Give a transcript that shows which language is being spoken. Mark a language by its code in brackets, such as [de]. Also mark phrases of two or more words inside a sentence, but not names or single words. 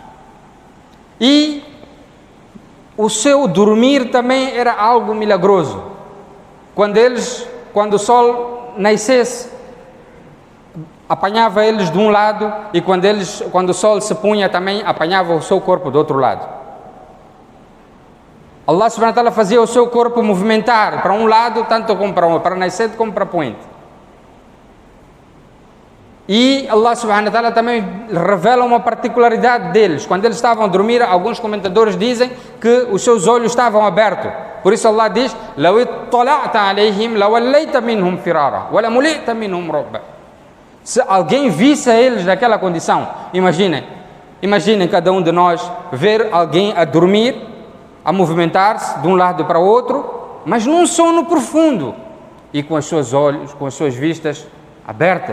[pt] E o seu dormir também era algo milagroso. Quando o sol nascesse, apanhava eles de um lado, e quando o sol se punha também apanhava o seu corpo do outro lado. [ar] الله سبحانه وتعالى [pt] fazia o seu corpo movimentar para um lado, tanto como para nascer como para poente. E [ar] الله سبحانه وتعالى [pt] também revela uma particularidade deles. Quando eles estavam a dormir, alguns comentadores dizem que os seus olhos estavam abertos. Por isso Allah diz: [ar] "لو اطلعت عليهم لوليت منهم فرارا ولملئت منهم رعبا." [pt] Se alguém visse a eles naquela condição, imaginem cada um de nós ver alguém a dormir, a movimentar-se de um lado para o outro, mas num sono profundo e com os seus olhos, com as suas vistas abertas.